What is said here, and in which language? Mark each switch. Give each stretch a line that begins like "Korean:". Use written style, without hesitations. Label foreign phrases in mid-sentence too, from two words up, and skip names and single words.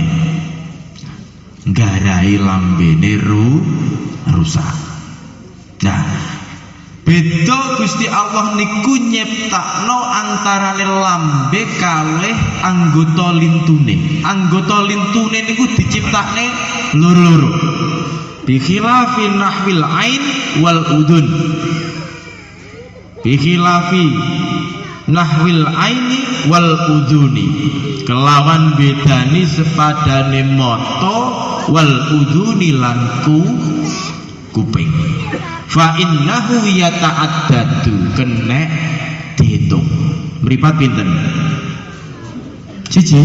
Javanese: Nggarai lambene rusak. Nah, beda Gusti Allah niku nyiptakno antarane lambe kalih anggota lintune. Anggota lintune niku diciptakne loro-loro.
Arabic: بخلاف نحو العين والأذن. بخلاف نحو العين والأذن.
Javanese: Kelawan bedani sepadane mata
Arabic: والأذن
Javanese: lan kuping.
Arabic: فإنه يتعدد,
Javanese: kena dihitung. Mripat pinten? Siji.